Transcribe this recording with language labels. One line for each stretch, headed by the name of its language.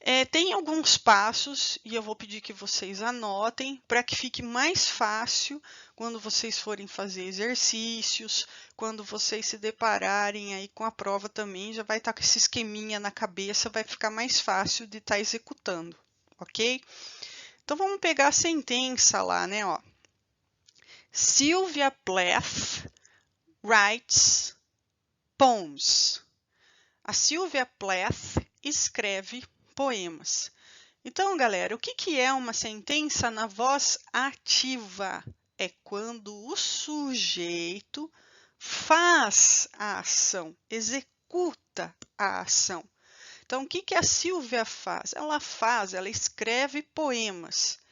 Portuguese: Tem alguns passos e eu vou pedir que vocês anotem para que fique mais fácil quando vocês forem fazer exercícios, quando vocês se depararem aí com a prova também, já vai estar com esse esqueminha na cabeça, vai ficar mais fácil de estar executando, ok? Então, vamos pegar a sentença lá, né? Ó.
English: Sylvia Plath writes poems.
Portuguese: A Sylvia Plath escreve poemas. Então, galera, o que é uma sentença na voz ativa? É quando o sujeito faz a ação, executa a ação. Então, o que a Silvia faz? Ela escreve poemas.